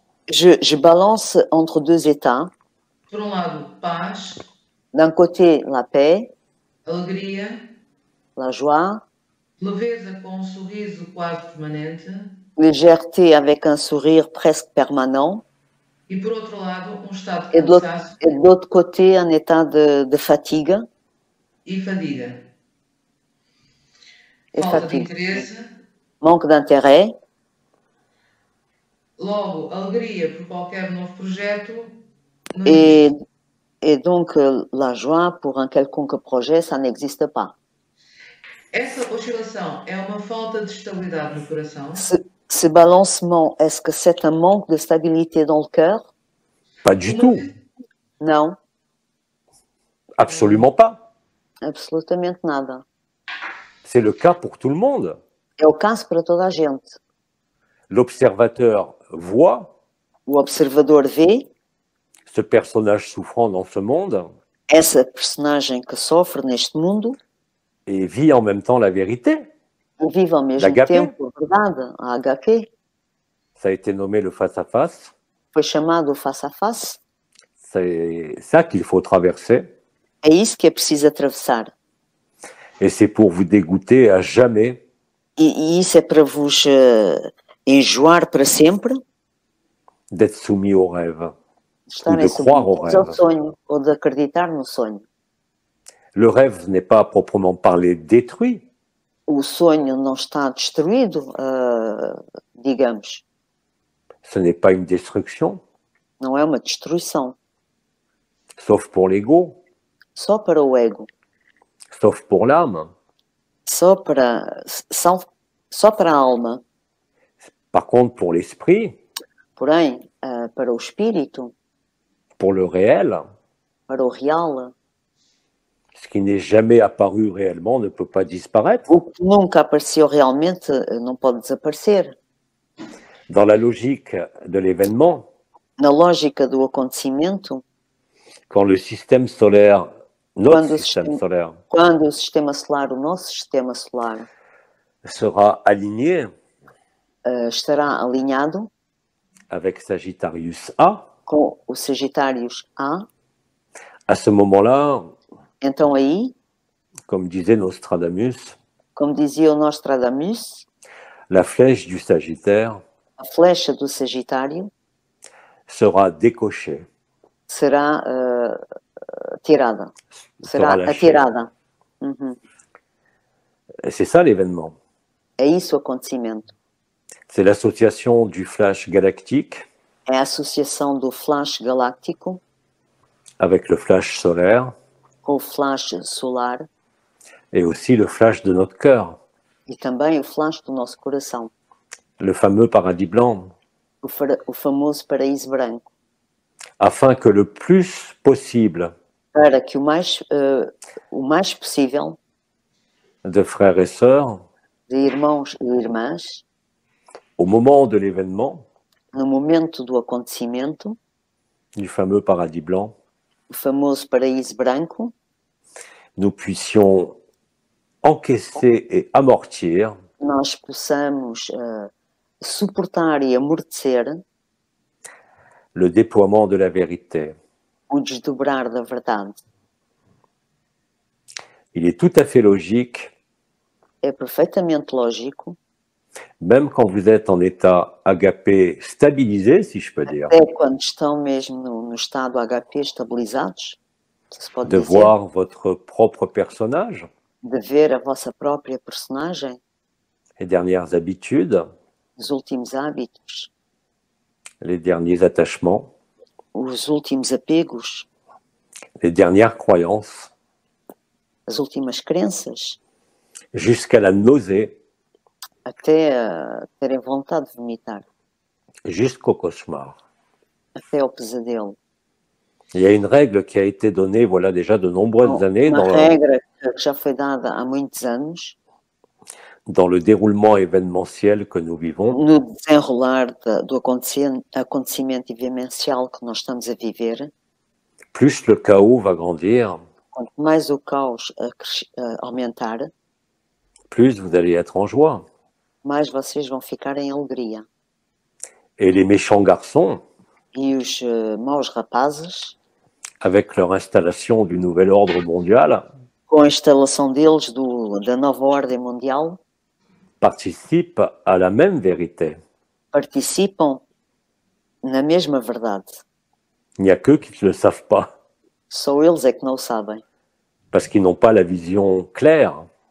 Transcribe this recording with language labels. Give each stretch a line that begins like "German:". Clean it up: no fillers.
French: Je balance entre deux états.
Portuguese: Por um lado, paz,
French: D'un côté, la paix,
Portuguese: alegria,
French: la joie,
Portuguese: leveza com um sorriso quase permanente.
French: légèreté avec un sourire presque permanent.
Portuguese: E por outro lado, um estado de
French: Et
Portuguese: cansaço
French: de l'autre côté, un état de fatigue.
Portuguese: e fadiga.
French: Et
Portuguese: Falta
French: fatigue.
Portuguese: de interesse.
French: Manque d'intérêt.
Portuguese: Logo, alegria por qualquer novo projeto. Não existe.
French: Et donc, la joie pour un quelconque projet, ça n'existe pas.
Portuguese: Essa oscilação é uma falta de estabilidade no coração?
French: Ce balancement, est-ce que c'est un manque de stabilité dans le cœur? Pas du tout. Non, Absolument pas.
Portuguese: absolutamente nada.
French: C'est le cas pour tout le monde.
Portuguese: É o caso para toda a gente.
French: L'observateur voit
Portuguese: O observador vê
French: ce personnage souffrant dans ce monde
Portuguese: essa personagem que sofre neste mundo
French: et vit en même temps la vérité.
Portuguese: e vive ao mesmo
French: L'agapé.
Portuguese: tempo a verdade, a HP.
French: Ça a été nommé le face-à-face.
Portuguese: Foi chamado o face-à-face.
French: C'est ça qu'il faut traverser.
Portuguese: É isso que é preciso atravessar.
French: Et c'est pour vous dégoûter à jamais
Portuguese: E isso é para vos enjoar para sempre,
French: d'être soumis au rêve.
Portuguese: de estarem
French: de croire au
Portuguese: submetidos ao
French: rêve.
Portuguese: sonho ou de acreditar no sonho.
French: Le rêve n'est pas à proprement parler détruit.
Portuguese: O sonho não está destruído, digamos.
French: Ce n'est pas une destruction,
Portuguese: Não é uma destruição.
French: sauf pour l'ego,
Portuguese: Só para o ego.
French: sauf pour l'âme.
Portuguese: Só para a alma.
French: Par contre, pour l'esprit,
Portuguese: Porém, para o espírito,
French: pour le réel,
Portuguese: para o real,
French: ce qui n'est jamais apparu réellement ne peut pas disparaître.
Portuguese: o que nunca apareceu realmente não pode desaparecer.
French: Dans la logique de l'événement,
Portuguese: Na lógica do acontecimento,
French: quand le système solaire, notre
Portuguese: Quando
French: système solaire,
Portuguese: quando o sistema solar, o nosso sistema solar,
French: sera aligné
Portuguese: estará alinhado
French: avec Sagittarius A,
Portuguese: com o Sagitários A,
French: à ce moment-là,
Portuguese: então aí,
French: comme disait Nostradamus,
Portuguese: como dizia o Nostradamus,
French: la flèche du Sagittaire
Portuguese: a flecha do Sagitário
French: sera décochée,
Portuguese: será tirada,
French: sera
Portuguese: será
French: lâchée.
Portuguese: atirada. Uhum.
French: Et c'est ça l'événement.
Portuguese: É isso o acontecimento.
French: C'est l'association du flash galactique
Portuguese: É a associação do flash galáctico
French: avec le flash solaire
Portuguese: com o flash solar
French: et aussi le flash de notre cœur,
Portuguese: e também o flash do nosso coração,
French: le fameux paradis blanc,
Portuguese: o famoso paraíso branco,
French: afin que le plus possible
Portuguese: para que o mais possível
French: de frères et sœurs,
Portuguese: de irmãos e irmãs,
French: au moment de l'événement
Portuguese: no momento do acontecimento,
French: du fameux paradis blanc,
Portuguese: o famoso paraíso branco,
French: nous puissions encaisser et amortir
Portuguese: nós possamos suportar e amortecer
French: le déploiement de la vérité.
Portuguese: o desdobrar da verdade.
French: Il est tout à fait logique,
Portuguese: É perfeitamente lógico,
French: même quand vous êtes en état agapé stabilisé, si je peux dire,
Portuguese: até quando estão mesmo no estado HP estabilizados, se pode
French: de
Portuguese: dizer,
French: voir votre propre personnage,
Portuguese: de ver a vossa própria personagem,
French: les dernières habitudes,
Portuguese: os últimos hábitos,
French: les derniers attachements,
Portuguese: os últimos apegos,
French: les dernières croyances,
Portuguese: as últimas crenças,
French: jusqu'à la nausée,
Portuguese: até terem vontade de vomitar,
French: jusqu'au cauchemar.
Portuguese: até ao pesadelo.
French: Il y a une règle qui a été donnée, voilà, déjà de nombreuses années
Portuguese: Uma regra que já foi dada há muitos anos
French: dans le déroulement événementiel que nous vivons.
Portuguese: no desenrolar do acontecimento vivencial que nós estamos a viver.
French: Plus le chaos va grandir,
Portuguese: Quanto mais o caos aumentar,
French: plus vous allez être en joie.
Portuguese: mais vocês vão ficar em alegria.
French: Et les méchants garçons,
Portuguese: E os maus rapazes,
French: avec leur installation du nouvel ordre mondial,
Portuguese: com a instalação deles da nova ordem mundial,
French: participent à la même vérité.
Portuguese: participam na mesma verdade.
French: Il n'y a qu'eux qui ne le savent pas,
Portuguese: Só eles é que não o sabem,
French: parce qu'ils n'ont pas la vision claire